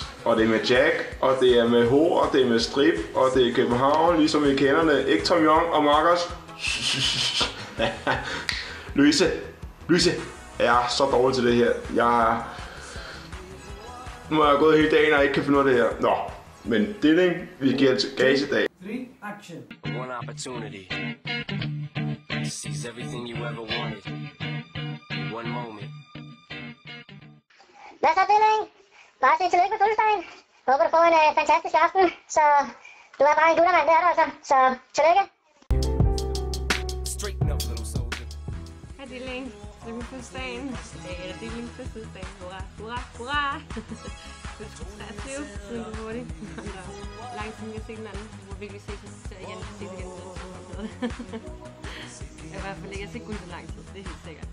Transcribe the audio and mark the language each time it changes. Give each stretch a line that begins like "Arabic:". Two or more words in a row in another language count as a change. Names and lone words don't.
Danish: Og det er med Jack, og det er med Ho, og det er med Strip, og det er København, ligesom vi kender det. Ikke Tom Young og Markus. Louise, jeg er så dårlig til det her. Nu har jeg gået hele dagen og ikke kan finde ud af det her. Nå, men Dilling, vi giver altså gas i dag. 3,
English: action. One opportunity to seize everything you ever wanted. One moment.
Danish: Hvad så, Dilling? Bare sige tillykke med fødselsdagen. Håber du får en fantastisk aften. Så du er bare en guttermand, det er du altså. Så tillykke.
English: Straighten up, little soldier.
Danish: Hej Dilling, tillykke med fødselsdagen. Dilling fødselsdag. Hurra, hurra, hurra. Du er 23, siden du var det. Lang tid, jeg har set den anden. Du må virkelig ses igen. Jeg har i hvert fald ikke set Gud så lang tid, det er helt sikkert.